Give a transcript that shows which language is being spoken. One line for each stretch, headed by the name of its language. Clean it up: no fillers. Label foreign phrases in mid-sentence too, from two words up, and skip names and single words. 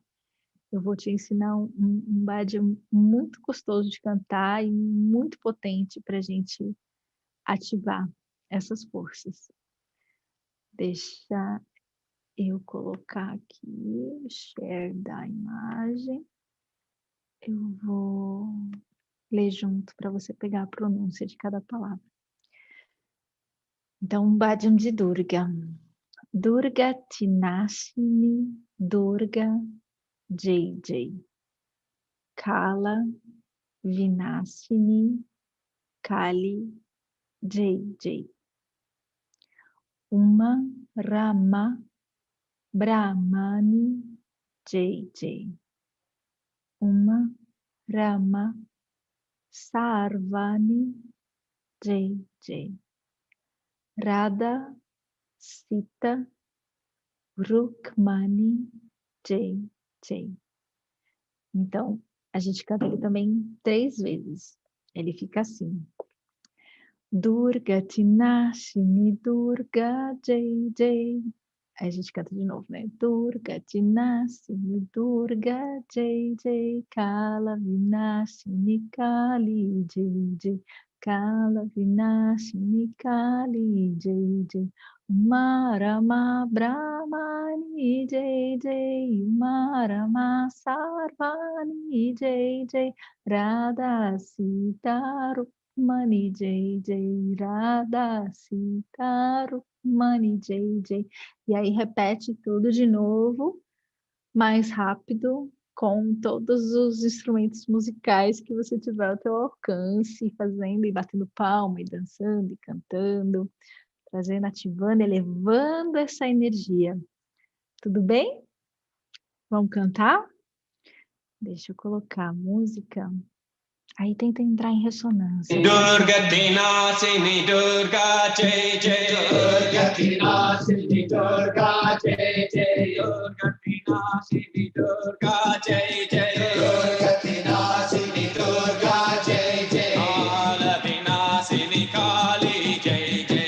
Portuguese: Eu vou te ensinar um bhajam muito gostoso de cantar e muito potente para a gente ativar essas forças. Deixa eu colocar aqui o share da imagem. Eu vou ler junto para você pegar a pronúncia de cada palavra. Então, um bhajam de Durga.
Sanskrit: दुर्गा तिनाशिनी, दुर्गा जय जय. काला विनाशिनी, काली जय जय. उमा रमा ब्रह्माणी जय जय. उमा रमा सर्वाणी जय जय. राधा सीता रुक्मणी जय जय.
Portuguese: Então, a gente canta ele também 3 vezes. Ele fica assim.
Sanskrit: दुर्गा तिनाशिनी दुर्गा जय जय.
Portuguese: Aí a gente canta de novo, né?
Sanskrit: दुर्गा तिनाशिनी दुर्गा जय जय. काला विनाशिनी काली जय जय. काला विनाशिनी काली जय जय. उमा रमा ब्रह्माणी जय जय. उमा रमा सर्वाणी जय जय. राधा सीता रुक्मणी जय जय. राधा सीता रुक्मणी जय जय.
Portuguese: E aí repete tudo de novo, mais rápido, com todos os instrumentos musicais que você tiver ao teu alcance, fazendo e batendo palma, e dançando, e cantando, trazendo, ativando, elevando essa energia. Tudo bem? Vamos cantar? Deixa eu colocar a música. Aí tenta entrar em ressonância.
Sanskrit: दुर्गा तिनाशिनी दुर्गा जय जय. दुर्गा तिनाशिनी दुर्गा जय जय. दुर्गा तिनाशिनी दुर्गा जय जय. दुर्गा तिनाशिनी दुर्गा जय जय. काला विनाशिनी काली जय जय.